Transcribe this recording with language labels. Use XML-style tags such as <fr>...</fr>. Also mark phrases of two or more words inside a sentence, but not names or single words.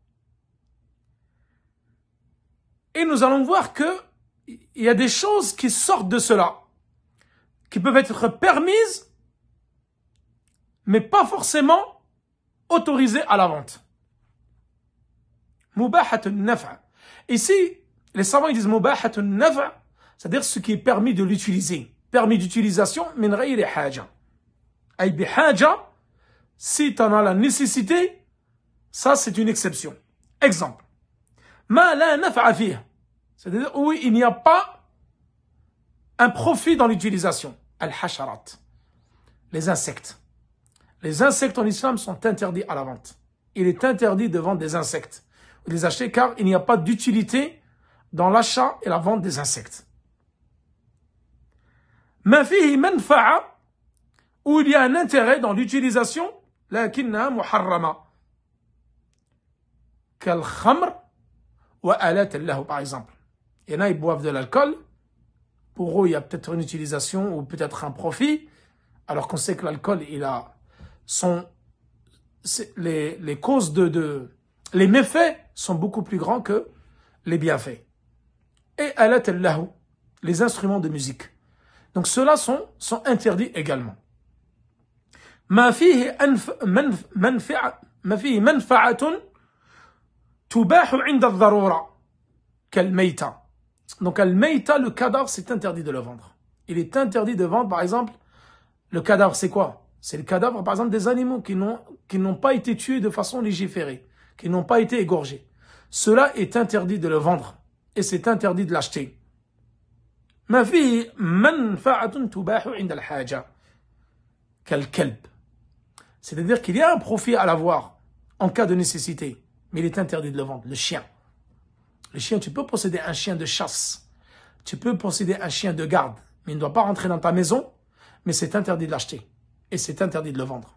<fr>Et nous allons voir que il y a des choses qui sortent de cela, qui peuvent être permises, mais pas forcément autorisées à la vente.</fr> <ar>مباحة النفع.</ar> <fr>Ici, les savants ils disent</fr> <ar>مباحة النفع,</ar> <fr>c'est-à-dire ce qui est permis de l'utiliser. Permis d'utilisation,</fr> <ar>من غير حاجة. أي بحاجة,</ar> <fr>si tu en as la nécessité, ça c'est une exception. Exemple.</fr> <ar>ما لا نفع فيه.</ar> <fr>C'est-à-dire où il n'y a pas un profit dans l'utilisation. Al-hasharat. Les insectes. Les insectes en islam sont interdits à la vente. Il est interdit de vendre des insectes. Ou de les acheter car il n'y a pas d'utilité dans l'achat et la vente des insectes.</fr> <ar>ما فيه منفعة,</ar> <fr>où il y a un intérêt dans l'utilisation,</fr> <ar>لكنّ محرمة. كالخمر وآلة اللهو,</ar> <fr>par exemple. Il y en a, ils boivent de l'alcool. Pour eux, il y a peut-être une utilisation ou peut-être un profit. Alors qu'on sait que l'alcool, il a les causes les méfaits sont beaucoup plus grands que les bienfaits.</fr> <ar>Et آلة اللهو,</ar> <fr>les instruments de musique. Donc ceux-là sont interdits également.</fr> <ar>ما فيه منفعة تباح عند الضرورة كالميتة.</ar> <fr>Donc, al-mayta, le cadavre, c'est interdit de le vendre. Il est interdit de vendre, par exemple, le cadavre, c'est quoi? C'est le cadavre, par exemple, des animaux qui n'ont pas été tués de façon légiférée, qui n'ont pas été égorgés. Cela est interdit de le vendre et c'est interdit de l'acheter.</fr> <ar>ما فيه منفعة تباح عند الحاجة كالكلب.</ar> <fr>C'est-à-dire qu'il y a un profit à l'avoir en cas de nécessité, mais il est interdit de le vendre. Le chien. Le chien, tu peux posséder un chien de chasse. Tu peux posséder un chien de garde. Mais il ne doit pas rentrer dans ta maison. Mais c'est interdit de l'acheter. Et c'est interdit de le vendre.</fr>